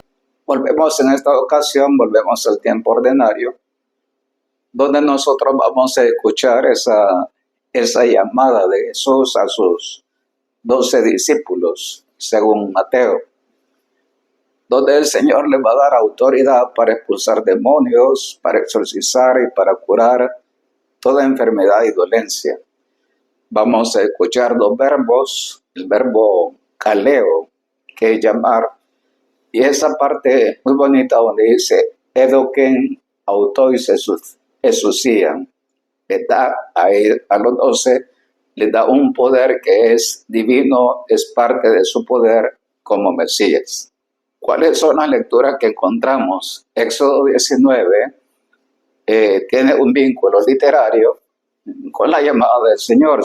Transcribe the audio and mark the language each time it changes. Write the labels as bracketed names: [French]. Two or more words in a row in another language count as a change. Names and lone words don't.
[Spanish] Volvemos en esta ocasión, volvemos al tiempo ordinario, donde nosotros vamos a escuchar esa llamada de Jesús a sus 12 discípulos, según Mateo, donde el Señor les va a dar autoridad para expulsar demonios, para exorcizar y para curar toda enfermedad y dolencia. Vamos a escuchar dos verbos, el verbo kaleo, que es llamar, y esa parte muy bonita donde dice [Greek] ἔδωκεν αὐτοῖς ἐξουσίαν, [Spanish] le da a los 12, le da un poder que es divino, es parte de su poder como Mesías. ¿Cuáles son las lecturas que encontramos? Éxodo 19 tiene un vínculo literario con la llamada del Señor.